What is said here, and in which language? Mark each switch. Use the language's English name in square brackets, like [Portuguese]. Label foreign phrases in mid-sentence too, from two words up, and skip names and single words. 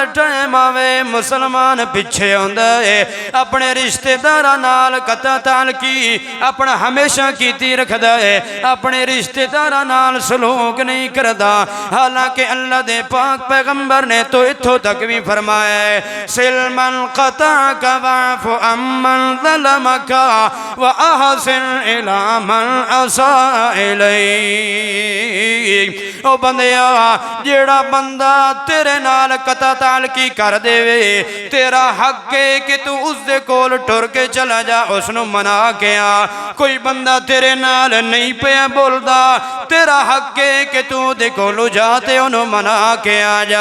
[Punjabi] ٹائم آوے مسلمان پچھے ہوندا ہے اپنے رشتے داراں نال قطع تعلقی اپنا ہمیشہ کیتی رکھدا ہے اپنے رشتے داراں نال سلوک نہیں کردا حالانکہ اللہ دے پاک پیغمبر پیغمبر نے تو اتھوں تک وی فرمایا [Arabic] صل من قطعك واعف عمن ظلمك وأحسن إلى من أساء إليك. [Punjabi] او بندیا جیڑا بندہ تیرے نال قطع تعلقی کر دیوے تیرا حق ہے کہ تو اسدے کول ٹر کے چلا جا اسنوں منا کے آ. کوئی بندہ تیرے نال نہیں پیا بولدا تیرا حق ہے کہ تو دے کول جا تے انہوں منا کے آ جا.